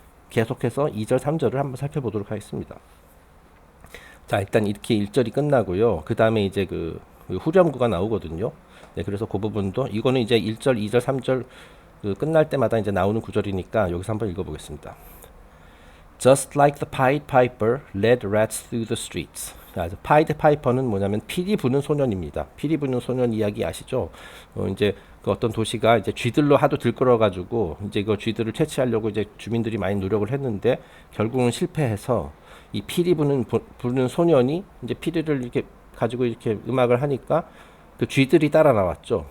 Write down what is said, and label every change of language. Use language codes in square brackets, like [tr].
[ko] 계속해서 2절, 3절을 한번 살펴보도록 하겠습니다. 자, 일단 이렇게 1절이 끝나고요. 그 다음에 이제 그 후렴구가 나오거든요. 네, 그래서 그 부분도 이거는 이제 1절, 2절, 3절 그 끝날 때마다 이제 나오는 구절이니까 여기서 한번 읽어보겠습니다. [en] Just like the Pied Piper led rats through the streets. [ko] 파이드 파이퍼는 뭐냐면 피리 부는 소년입니다. 피리 부는 소년 이야기 아시죠? 이제 그 어떤 도시가 이제 쥐들로 하도 들끓어가지고 이제 그 쥐들을 퇴치하려고 이제 주민들이 많이 노력을 했는데 결국은 실패해서 이 피리 부는 소년이 이제 피리를 이렇게 가지고 이렇게 음악을 하니까 그 쥐들이 따라 나왔죠.